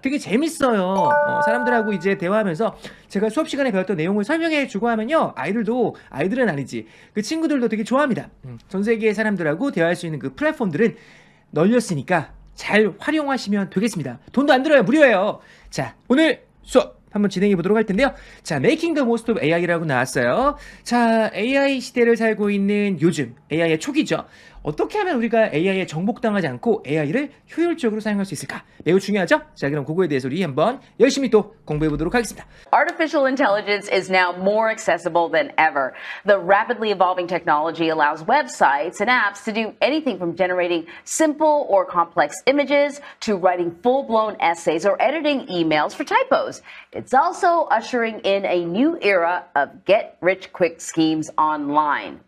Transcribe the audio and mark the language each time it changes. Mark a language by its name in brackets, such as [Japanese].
[Korean] 되게 재밌어요. 사람들하고 이제 대화하면서 제가 수업 시간에 배웠던 내용을 설명해 주고 하면요, 아이들은 아니지, 그 친구들도 되게 좋아합니다. 전 세계의 사람들하고 대화할 수 있는 그 플랫폼들은 널렸으니까 잘 활용하시면 되겠습니다. 돈도 안 들어요. 무료예요. 자, 오늘 수업 한번 진행해 보도록 할 텐데요. 자, Making the Most of AI라고 나왔어요. 자, AI 시대를 살고 있는 요즘, AI의 초기죠. 어떻게 하면 우리가 AI에 정복당하지 않고 AI를 효율적으로 사용할 수 있을까? 매우 중요하죠? 자, 그럼 그거에 대해서 우리 한번 열심히 또 공부해 보도록 하겠습니다. [English] Artificial intelligence is now more accessible than ever. The rapidly evolving technology allows websites and apps to do anything from generating simple or complex images to writing full-blown essays or editing emails for typos. It's also ushering in a new era of get-rich-quick schemes online.